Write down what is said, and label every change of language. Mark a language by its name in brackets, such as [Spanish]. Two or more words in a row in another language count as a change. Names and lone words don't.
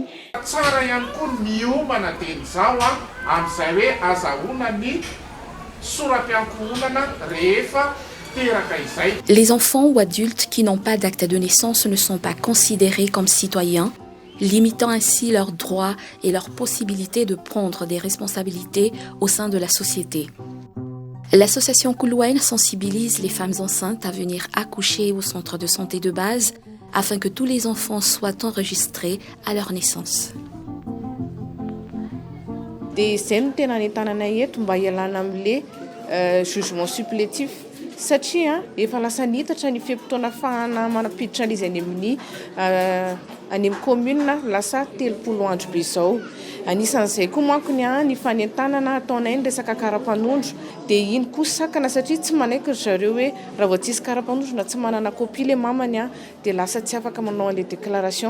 [Malagasy] Tsara ihany koa miomana teny izao amin'izay hoe azahoana ny soram-piankohonana rehefa. [French] Les enfants ou adultes qui n'ont pas d'acte de naissance ne sont pas considérés comme citoyens, limitant ainsi leurs droits et leurs possibilités de prendre des responsabilités au sein de la société. L'association Kuluain sensibilise les femmes enceintes à venir accoucher au centre de santé de base afin que tous les enfants soient enregistrés à leur naissance. [Malagasy] Satria efa lasa nitatra ny fimpitona fahana manapiditra an'izy any amin'ny commune lasa 30 andro be izao anisan'izay koa mankony ny fanentanana ataonay ny resaka karapanondro dia iny koa sakana satria tsy manaiky zareo hoe raha vao tsisy karapanondro na tsy manana kopia le mamany dia lasa tsy afaka manao an'ilay déclaration.